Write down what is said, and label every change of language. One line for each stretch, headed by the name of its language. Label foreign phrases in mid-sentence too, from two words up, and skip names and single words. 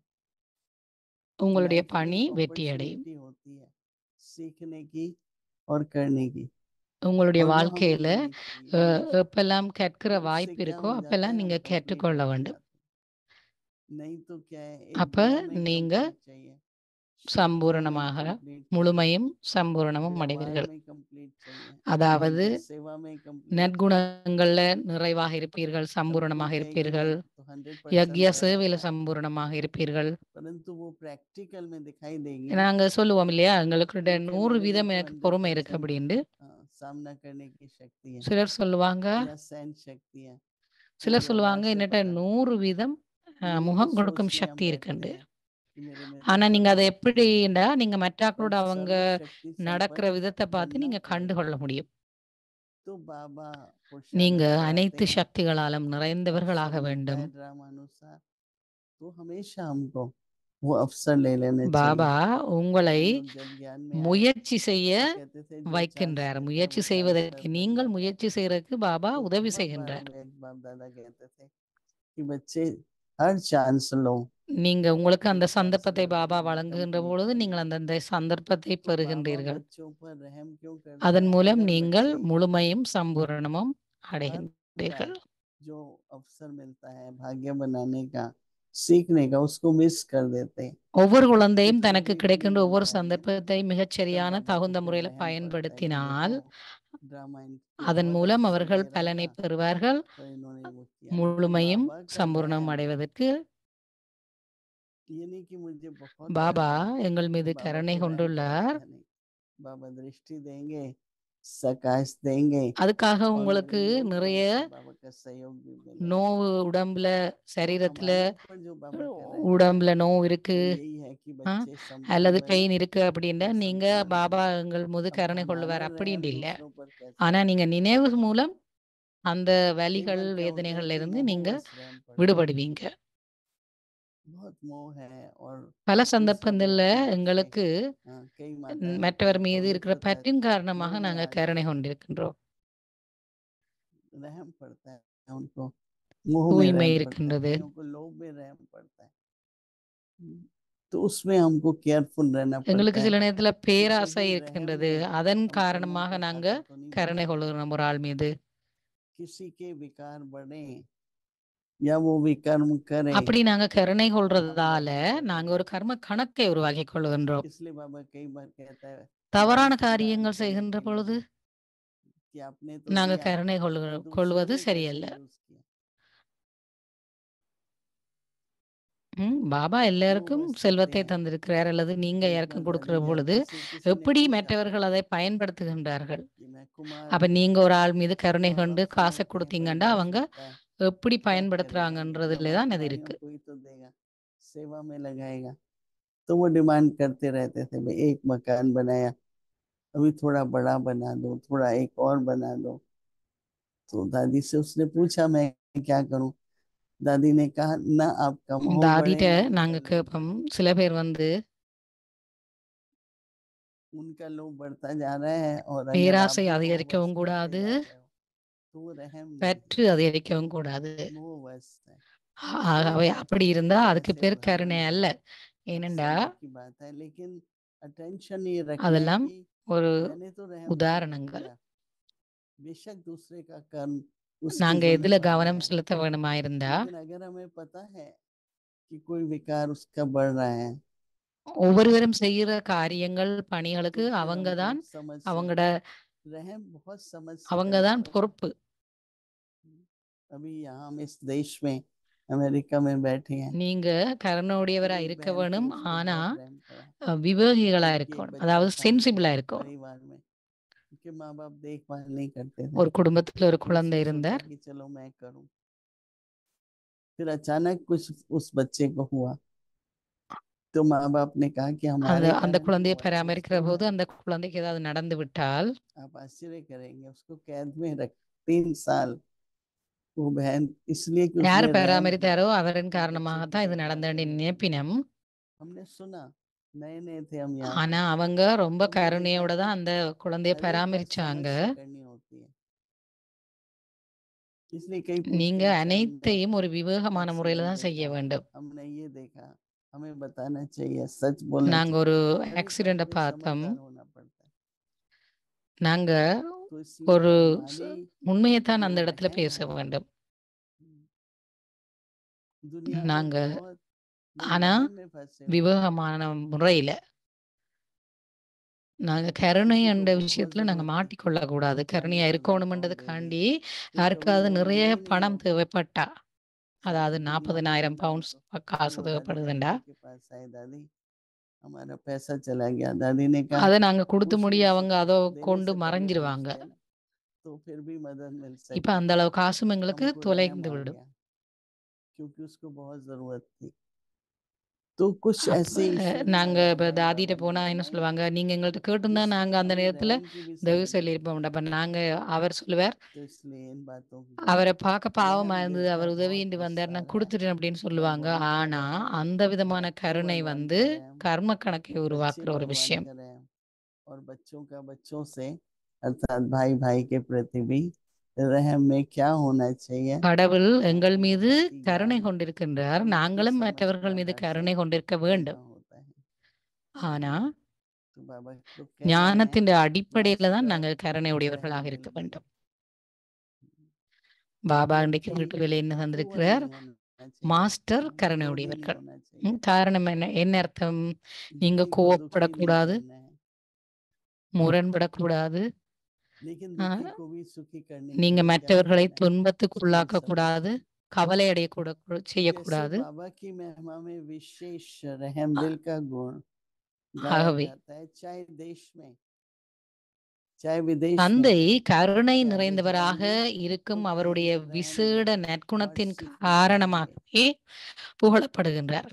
Tamil: உங்களுடைய
Hindi: लाइफ में
Tamil: பணி
Hindi: एक
Tamil: வெற்றியடையும்.
Hindi: अपॉर्चुनिटी होती है सीखने की और करने की,
Tamil: உங்களுடைய
Hindi: और वो हमको
Tamil: வாழ்க்கையில
Hindi: लेनी चाहिए हमेशा।
Tamil: எப்பெல்லாம் கற்கிற
Hindi: तो उससे
Tamil: வாய்ப்பு
Hindi: क्या
Tamil: இருக்கோ
Hindi: हो जाता
Tamil: அப்பெல்லாம்
Hindi: है, हम
Tamil: நீங்க
Hindi: कंप्लीट
Tamil: கற்றுக்கொள்ள
Hindi: होते
Tamil: வேண்டும்.
Hindi: जाते हैं। नहीं तो क्या है, एक
Tamil: அப்ப
Hindi: दुआ में
Tamil: நீங்க
Hindi: कंप्लीट चाहिए, शक्तियों में
Tamil: சம்பூரணமாக
Hindi: कंप्लीट चाहिए,
Tamil: முழுமையும் சம்பூரணமும்
Hindi: व्यवहार
Tamil: அடைவீர்கள்.
Hindi: में कंप्लीट चाहिए,
Tamil: அதாவது
Hindi: यज्ञ सेवा में कंप्लीट चाहिए।
Tamil: நற்குணங்கள்ல நிறைவாக இருப்பீர்கள்,
Hindi: सब कोई
Tamil: சம்பூரணமாக
Hindi: कहेंगे
Tamil: இருப்பீர்கள்.
Hindi: तो 100%
Tamil: யக்ய
Hindi: रहना
Tamil: சேவையில
Hindi: है,
Tamil: சம்பூரணமாக இருப்பீர்கள்.
Hindi: परंतु वो प्रैक्टिकल में दिखाई देगी।
Tamil: நாங்க சொல்லுவோம் இல்லையா, எங்களுக்கு
Hindi: कोई कहे
Tamil: 100
Hindi: मेरे में
Tamil: வீதம்
Hindi: तो
Tamil: எனக்கு பொறுமை இருக்கு
Hindi: 100%
Tamil: அப்படின்னு.
Hindi: सामना करने की शक्ति है
Tamil: சிலர் சொல்லுவாங்க
Hindi: या सहन शक्ति है, वो
Tamil: சிலர்
Hindi: व्यवहार
Tamil: சொல்லுவாங்க
Hindi: से
Tamil: என்னட்ட
Hindi: पता लगता
Tamil: 100 வீதம்
Hindi: है। यही
Tamil: முகம்
Hindi: सोच
Tamil: கொடுக்கும்
Hindi: के हम
Tamil: சக்தி
Hindi: बैठते
Tamil: இருக்குண்டு.
Hindi: हैं कि मेरे में
Tamil: ஆனா
Hindi: तो
Tamil: நீங்க
Hindi: सब
Tamil: அதை
Hindi: शक्ति है,
Tamil: எப்படின்னா, நீங்க மற்றாக்களோட
Hindi: पर
Tamil: அவங்க
Hindi: सर्वशक्ति
Tamil: நடக்கிற
Hindi: संपन्न
Tamil: விதத்தை பார்த்து
Hindi: बनना
Tamil: நீங்க
Hindi: पड़ेगा।
Tamil: கண்டுகொள்ள முடியும்.
Hindi: तो बाबा
Tamil: நீங்க
Hindi: पुरुषारथ कराते
Tamil: அனைத்து
Hindi: हैं
Tamil: சக்திகளாலும் நிறைந்தவர்களாக
Hindi: अवसर मिलता
Tamil: வேண்டும்.
Hindi: है ड्रामा अनुसार, तो हमेशा हमको वो अवसर ले लेने
Tamil: பாபா
Hindi: चाहिए।
Tamil: உங்களை
Hindi: हम लोग जब ज्ञान में आए
Tamil: முயற்சி செய்ய
Hindi: तो कहते थे जो चार
Tamil: வைக்கின்றார்.
Hindi: स्टेप है
Tamil: முயற்சி
Hindi: वो चारों
Tamil: செய்வதற்கு
Hindi: तरफ बन
Tamil: நீங்கள்
Hindi: जाता है।
Tamil: முயற்சி செய்யறதுக்கு பாபா
Hindi: तो
Tamil: உதவி
Hindi: बहुत बार
Tamil: செய்கின்றார்.
Hindi: हमें एक बाप दादा कहते थे कि बच्चे हर चांस लो।
Tamil: நீங்க உங்களுக்கு அந்த
Hindi: जो
Tamil: சந்தர்ப்பத்தை
Hindi: चांस
Tamil: பாபா
Hindi: मिले उन्हें
Tamil: வழங்குகின்ற
Hindi: कंप्लीट
Tamil: பொழுது
Hindi: करना।
Tamil: நீங்கள் அந்த சந்தர்ப்பத்தை
Hindi: तो बाबा
Tamil: பெறுகின்றீர்கள்.
Hindi: बच्चों पर रहम क्यों करता
Tamil: அதன்
Hindi: है?
Tamil: மூலம்
Hindi: अगर
Tamil: நீங்கள்
Hindi: बच्चे
Tamil: முழுமையும் சம்பூரணமும்
Hindi: हर का
Tamil: அடைகின்றீர்கள்.
Hindi: जो अवसर मिलता है भाग्य बनाने का, सीखने का, उसको मिस कर देते हैं।
Tamil: ஒவ்வொரு
Hindi: तो
Tamil: குழந்தையும்
Hindi: फिर
Tamil: தனக்கு
Hindi: एक
Tamil: கிடைக்கின்ற
Hindi: नींद
Tamil: ஒவ்வொரு
Hindi: आता है हमें,
Tamil: சந்தர்ப்பத்தை
Hindi: तब
Tamil: மிகச்சரியான
Hindi: बाबा को
Tamil: தகுந்த
Hindi: फिर
Tamil: முறையில்
Hindi: रहम पड़ता है कि
Tamil: பயன்படுத்தினால்
Hindi: देखो ड्रामा इनके
Tamil: அதன்
Hindi: बहुत
Tamil: மூலம்
Hindi: अवसर
Tamil: அவர்கள்
Hindi: दे रहा
Tamil: பலனை
Hindi: था
Tamil: பெறுவார்கள்.
Hindi: पर इन्होंने वो किया नहीं। तो
Tamil: முழுமையும்
Hindi: बाबा का
Tamil: சம்பூர்ணம்
Hindi: रहम
Tamil: அடைவதற்கு
Hindi: ये नहीं कि मुझे बहुत
Tamil: பாபா
Hindi: रहम है,
Tamil: எங்கள் மீது
Hindi: बाबा
Tamil: கருணை
Hindi: को रहम का
Tamil: கொண்டுள்ளார்.
Hindi: अर्थ है नहीं। बाबा दृष्टि देंगे, सकाश देंगे,
Tamil: அதுக்காக
Hindi: और
Tamil: உங்களுக்கு
Hindi: मेरे योग
Tamil: நிறைய
Hindi: बल से बाबा का सहयोग भी मिलेगा।
Tamil: நோவு உடம்புல
Hindi: तो
Tamil: சரீரத்துல
Hindi: हमारे ऊपर जो बाबा कर रहे हैं
Tamil: உடம்புல நோவு
Hindi: वो
Tamil: இருக்கு
Hindi: यही है कि
Tamil: ஆ,
Hindi: बच्चे
Tamil: அல்லது
Hindi: संपन्न बने
Tamil: பெயின் இருக்கு அப்படின்னா
Hindi: और
Tamil: நீங்க
Hindi: संपूर्ण
Tamil: பாபா
Hindi: बने।
Tamil: எங்கள் மீது
Hindi: अब
Tamil: கருணை
Hindi: हमारा
Tamil: கொள்ளுவார் அப்படின்னு
Hindi: रहम
Tamil: இல்ல.
Hindi: दूसरों पर कैसे
Tamil: ஆனா
Hindi: हो?
Tamil: நீங்க நினைவு மூலம் அந்த
Hindi: कई
Tamil: வலிகள்
Hindi: बार क्या होता है
Tamil: வேதனைகள்ல
Hindi: कि
Tamil: இருந்து நீங்க
Hindi: मोहवश रहम पड़ता है,
Tamil: விடுபடுவீங்க.
Hindi: बहुत मोह है और
Tamil: பல
Hindi: दूसरा
Tamil: சந்தர்ப்பங்கள்ல
Hindi: व्यक्ति मुझसे
Tamil: எங்களுக்கு
Hindi: कई माताएं
Tamil: மற்றவர்
Hindi: बहुत
Tamil: மீது இருக்கிற
Hindi: पवित्रता
Tamil: பற்றின் காரணமாக
Hindi: मोह में
Tamil: நாங்க
Hindi: आ
Tamil: கருணை
Hindi: जाती,
Tamil: கொண்டிருக்கின்றோம்.
Hindi: रहम पड़ता है उनको, मोह में
Tamil: தூய்மை
Hindi: रहम पड़ता है,
Tamil: இருக்கின்றது.
Hindi: कईयों को लोभ में रहम पड़ता है। तो उसमें हमको केयरफुल रहना पड़ता
Tamil: எங்களுக்கு
Hindi: है
Tamil: சில நேரத்துல
Hindi: कि
Tamil: பேராசை
Hindi: कहीं रहम
Tamil: இருக்கின்றது.
Hindi: में
Tamil: அதன்
Hindi: हम कर्मों
Tamil: காரணமாக
Hindi: की
Tamil: நாங்க
Hindi: खातिर तो नहीं
Tamil: கருணை
Hindi: बनाते।
Tamil: கொள்ளுகிறோம் ஒரு ஆள் மீது.
Hindi: किसी के विकार बढ़े या वो विकर्म करे
Tamil: அப்படி நாங்க கருணை
Hindi: तो हम
Tamil: கொள்றதால
Hindi: रहम कर
Tamil: நாங்க
Hindi: देते
Tamil: ஒரு
Hindi: हैं।
Tamil: கர்ம கணக்கை உருவாக்கி கொள்ளுகின்றோம்.
Hindi: इसलिए बाबा कई बार कहता है
Tamil: தவறான
Hindi: दंड
Tamil: காரியங்கள்
Hindi: करने
Tamil: செய்கின்ற
Hindi: के
Tamil: பொழுது
Hindi: लिए कि आपने तो
Tamil: நாங்க
Hindi: दिया
Tamil: கருணை
Hindi: पर दूसरों
Tamil: கொள்வது
Hindi: ने
Tamil: சரியல்ல.
Hindi: कैसे यूज किया,
Tamil: பாபா
Hindi: वो
Tamil: எல்லாருக்கும்
Hindi: बस कहते
Tamil: செல்வத்தை
Hindi: हैं।
Tamil: தந்திருக்கிறார் அல்லது நீங்க
Hindi: एक
Tamil: யாருக்கும்
Hindi: बार
Tamil: கொடுக்கிற
Hindi: दादी
Tamil: பொழுது
Hindi: जानकी से किसी ने
Tamil: எப்படி
Hindi: पूछा
Tamil: மற்றவர்கள் அதை பயன்படுத்துகின்றார்கள்.
Hindi: कि मैं कुमार
Tamil: அப்ப
Hindi: हूँ,
Tamil: நீங்க ஒரு ஆள் மீது கருணை
Hindi: माँ
Tamil: கொண்டு
Hindi: बाप
Tamil: காசை
Hindi: समझते हैं
Tamil: கொடுத்தீங்கன்னா
Hindi: परिवार
Tamil: அவங்க
Hindi: सोचता है
Tamil: எப்படி
Hindi: क्या करेगा ये,
Tamil: பயன்படுத்துறாங்கன்றதுல
Hindi: हमारे
Tamil: தான் அது
Hindi: भाइयों
Tamil: இருக்கு.
Hindi: को ही तो देगा, सेवा में लगाएगा। तो वो डिमांड करते रहते थे, भाई एक मकान बनाया, अभी थोड़ा बड़ा बना दो, थोड़ा एक और बना दो। तो दादी से उसने पूछा मैं क्या करूं? दादी ने कहा ना आपका मोह
Tamil: தாதிட்ட
Hindi: बढ़े ना उनका
Tamil: நாங்க
Hindi: लोभ
Tamil: கேட்போம்.
Hindi: बढ़े।
Tamil: சில பேர் வந்து
Hindi: उनका लोभ बढ़ता जा रहा है और अगर आप
Tamil: பேராசை
Hindi: भी मोहवश
Tamil: அதிகரிக்கவும்
Hindi: बढ़ते
Tamil: கூடாது,
Hindi: जा रहे हो तो वो रहम नहीं
Tamil: பற்று
Hindi: है,
Tamil: அதிகரிக்கவும் கூடாது.
Hindi: मोहवश है।
Tamil: ஆகவே அப்படி இருந்தா
Hindi: तो
Tamil: அதுக்கு
Hindi: ऐसे
Tamil: பேர்
Hindi: उदाहरण
Tamil: கருணை
Hindi: है,
Tamil: அல்ல.
Hindi: कुछ
Tamil: ஏனெண்டா
Hindi: समय की बात है, लेकिन अटेंशन ये रखना है
Tamil: அதெல்லாம்
Hindi: कि
Tamil: ஒரு
Hindi: मैंने तो रहम करके
Tamil: உதாரணங்கள்.
Hindi: किया, बेशक दूसरे का कर्म उसकी
Tamil: நாங்க எதுல
Hindi: जिम्मेवारी
Tamil: கவனம்
Hindi: है,
Tamil: செலுத்த வேணுமா இருந்தா
Hindi: लेकिन अगर हमें पता है कि कोई विकार उसका बढ़ रहा है
Tamil: ஒவ்வொருவரும் செய்கிற காரியங்கள்
Hindi: तो
Tamil: பணிகளுக்கு
Hindi: फिर
Tamil: அவங்க
Hindi: हमको
Tamil: தான்
Hindi: समझ
Tamil: அவங்களோட
Hindi: से रहम बहुत समझ से
Tamil: அவங்க
Hindi: करना
Tamil: தான்
Hindi: पड़ता
Tamil: பொறுப்பு.
Hindi: है। अभी यहाँ हम इस देश में अमेरिका में बैठे हैं,
Tamil: நீங்க கருணையுடையவரா
Hindi: एक
Tamil: இருக்க
Hindi: बहन थी,
Tamil: வேணும்.
Hindi: उसको
Tamil: ஆனா
Hindi: बहुत रहम पड़ा।
Tamil: விவேகிகளா
Hindi: उनकी एक
Tamil: இருக்கணும்.
Hindi: बच्चा
Tamil: அதாவது
Hindi: था उनके
Tamil: சென்சிபிளா இருக்கணும்.
Hindi: परिवार में, उनके माँ बाप देखभाल नहीं करते थे,
Tamil: ஒரு குடும்பத்துல ஒரு
Hindi: तो
Tamil: குழந்தை
Hindi: उसने सोचा
Tamil: இருந்தார்.
Hindi: कि चलो मैं करूं।
Tamil: फिर अचानक कुछ उस बच्चे को हुआ, तो माँ बाप ने कहा कि
Hindi: அந்த
Tamil: हमारे
Hindi: அந்த
Tamil: कारण
Hindi: குழந்தையை
Tamil: हुआ है,
Hindi: பராமரிக்கிற
Tamil: उसको
Hindi: போது அந்த குழந்தைக்கு ஏதாவது நடந்து விட்டால்
Tamil: आप आश्चर्य करेंगे, उसको कैद में रख 3 साल।
Hindi: वो बहन इसलिए कि
Tamil: யார்
Hindi: उसने रहम किया,
Tamil: பராமரித்தாரோ அவரின்
Hindi: उस बच्चे
Tamil: காரணமாகத்தான்
Hindi: की
Tamil: இது
Hindi: देखभाल
Tamil: நடந்தேன்னு
Hindi: करने लगी।
Tamil: நினைப்பினம்.
Hindi: हमने सुना, नए नए थे हम यहाँ,
Tamil: ஆனா அவங்க ரொம்ப
Hindi: हमने देखा
Tamil: கருணையோட
Hindi: कि
Tamil: தான் அந்த குழந்தையை
Hindi: हर एक बात
Tamil: பராமரிச்சாங்க.
Hindi: समझ से करनी होती है। इसलिए कई पूछते
Tamil: நீங்க
Hindi: हैं चरण में
Tamil: அனைத்தையும் ஒரு விவேகமான
Hindi: ऐसे
Tamil: முறையில
Hindi: नहीं
Tamil: தான் செய்ய
Hindi: देखा,
Tamil: வேண்டும்.
Hindi: हमने ये देखा, हमें बताना चाहिए, सच बोलना
Tamil: நாங்க
Hindi: चाहिए,
Tamil: ஒரு
Hindi: हर एक बात
Tamil: ஆக்சிடென்ட
Hindi: में
Tamil: பார்த்தோம்.
Hindi: समझदार होना पड़ता है।
Tamil: நாங்க
Hindi: तो इसलिए
Tamil: ஒரு
Hindi: हमारी
Tamil: உண்மையைத்தான்
Hindi: जो
Tamil: அந்த இடத்துல
Hindi: रहम
Tamil: பேச
Hindi: है,
Tamil: வேண்டும்.
Hindi: दुनिया में
Tamil: நாங்க
Hindi: बहुत लोग
Tamil: ஆனா
Hindi: रहम में फंसे हुए हैं।
Tamil: விவேகமான முறையில நாங்க கருணை
Hindi: किसी को
Tamil: என்ற
Hindi: बहुत
Tamil: விஷயத்துல நாங்க
Hindi: जरूरत थी,
Tamil: மாட்டிக்கொள்ள கூடாது.
Hindi: 40,000
Tamil: கருணையா
Hindi: पाउंड दे
Tamil: இருக்கணும்ன்றதுக்காண்டி
Hindi: दी, फिर कभी
Tamil: யாருக்காவது
Hindi: लोन
Tamil: நிறைய
Hindi: दिए ही नहीं
Tamil: பணம்
Hindi: हो,
Tamil: தேவைப்பட்டா, அதாவது
Hindi: शादी के लिए
Tamil: 40,000
Hindi: बोला
Tamil: பவுண்ட்ஸ்
Hindi: उनको,
Tamil: காசு
Hindi: तो वो दादी
Tamil: தேவைப்படுதுண்டா,
Hindi: जानकी के पास आए, दादी हमारा पैसा चला गया। दादी ने कहा
Tamil: அதை நாங்க கொடுத்து
Hindi: कुछ
Tamil: முடிய
Hindi: नहीं,
Tamil: அவங்க அதை
Hindi: देने
Tamil: கொண்டு
Hindi: से पहले पूछ
Tamil: மறைஞ்சிருவாங்க.
Hindi: लेना, तो फिर भी मदद मिल
Tamil: இப்ப
Hindi: सकती।
Tamil: அந்த அளவு காசும் எங்களுக்கு
Hindi: हमको रहम
Tamil: தொலைந்து
Hindi: आ
Tamil: விடும்.
Hindi: गया क्योंकि उसको बहुत जरूरत थी। तो कुछ
Tamil: அப்ப
Hindi: ऐसे इश्यू भी
Tamil: நாங்க இப்ப
Hindi: लगाए
Tamil: தாதிட்ட
Hindi: बाबा ने
Tamil: போனா என்ன
Hindi: बनाए,
Tamil: சொல்லுவாங்க, நீங்க எங்கள்ட்ட கேட்டிருந்தா நாங்க
Hindi: जिसमें
Tamil: அந்த
Hindi: हमें
Tamil: நேரத்துல
Hindi: रहम की भी
Tamil: தயவு
Hindi: समझ।
Tamil: சொல்லியிருப்போம். அப்ப நாங்க அவர் சொல்லுவார்,
Hindi: तो इसलिए इन बातों की
Tamil: அவரை பார்க்க பாவமா
Hindi: रहम
Tamil: இருந்தது,
Hindi: दिल का
Tamil: அவர்
Hindi: बहुत
Tamil: உதவிட்டு வந்தார்,
Hindi: विस्तार
Tamil: நான்
Hindi: है
Tamil: கொடுத்துட்டேன் அப்படின்னு
Hindi: और
Tamil: சொல்லுவாங்க.
Hindi: वो उनका
Tamil: ஆனா
Hindi: रहम,
Tamil: அந்த விதமான
Hindi: बच्चों
Tamil: கருணை
Hindi: भगवान
Tamil: வந்து
Hindi: का रहम,
Tamil: கர்ம கணக்கை
Hindi: बच्चे
Tamil: உருவாக்குற ஒரு
Hindi: भगवान
Tamil: விஷயம்.
Hindi: का रहम, और बच्चों का बच्चों से अर्थात भाई भाई के प्रति भी रहम में क्या होना चाहिए,
Tamil: கடவுள் எங்கள் மீது
Hindi: भक्ति
Tamil: கருணை
Hindi: ज्ञान
Tamil: கொண்டிருக்கின்றார்,
Hindi: बुद्धि
Tamil: நாங்களும்
Hindi: समझ के
Tamil: மற்றவர்கள் மீது
Hindi: आधार से
Tamil: கருணை கொண்டிருக்க
Hindi: करना
Tamil: வேண்டும்.
Hindi: होता है।
Tamil: ஆனா
Hindi: तो बाबा तो कह रहे हैं
Tamil: ஞானத்தின் அடிப்படையில தான்
Hindi: मास्टर
Tamil: நாங்கள் கருணை உடையவர்களாக
Hindi: रहम
Tamil: இருக்க
Hindi: दिल की।
Tamil: வேண்டும். பாபா இன்றைக்கு
Hindi: व्यक्ति
Tamil: வீட்டுகளில் என்ன
Hindi: क्रूअल
Tamil: தந்திருக்கிறார்?
Hindi: नहीं होना चाहिए,
Tamil: மாஸ்டர் கருணை
Hindi: क्रोधी नहीं
Tamil: உடையவர்கள்.
Hindi: होना चाहिए,
Tamil: காரணம் என்ன? என்ன அர்த்தம்? நீங்க
Hindi: दुखी को दुखी नहीं
Tamil: கோவப்படக்கூடாது,
Hindi: करना है,
Tamil: முரண்படக்கூடாது,
Hindi: लेकिन
Tamil: ஆ,
Hindi: दुखी को भी सुखी करने के
Tamil: நீங்க
Hindi: लिए क्या
Tamil: மற்றவர்களை
Hindi: करना है,
Tamil: துன்பத்துக்குள்ளாக்க
Hindi: सोच
Tamil: கூடாது,
Hindi: समझ।
Tamil: கவலை அடையக்கூட
Hindi: जैसे
Tamil: செய்யக்கூடாது.
Hindi: बाबा की महिमा में विशेष रहम दिल का गुण गाया
Tamil: ஆகவே
Hindi: जाता है, चाहे देश में चाहे विदेश में,
Tamil: தந்தை கருணை
Hindi: चाहे
Tamil: நிறைந்தவராக
Hindi: विज्ञान में,
Tamil: இருக்கும்
Hindi: तो
Tamil: அவருடைய
Hindi: कहते हैं
Tamil: விசேட
Hindi: रहम दिल,
Tamil: நற்குணத்தின்
Hindi: merciful है।
Tamil: காரணமாகவே புகழப்படுகின்றார்.